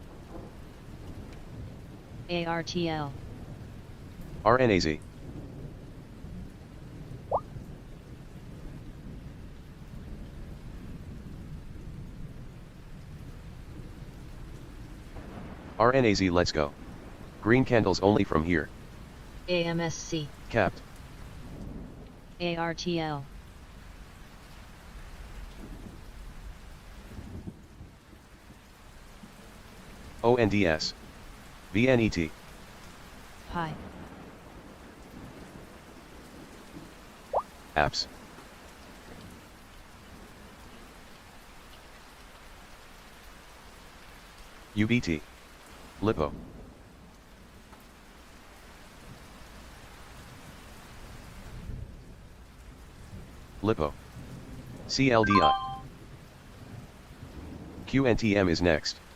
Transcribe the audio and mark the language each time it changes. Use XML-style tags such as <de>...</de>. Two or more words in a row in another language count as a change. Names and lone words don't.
<en>ARTL. RNAZ. RNAZ, let's go. Green candles only from here. AMSC. Capped. ARTL. ONDS. VNET. Pi. Apps. UBT. LIPO. LIPO. CLDI. QNTM is next.</en>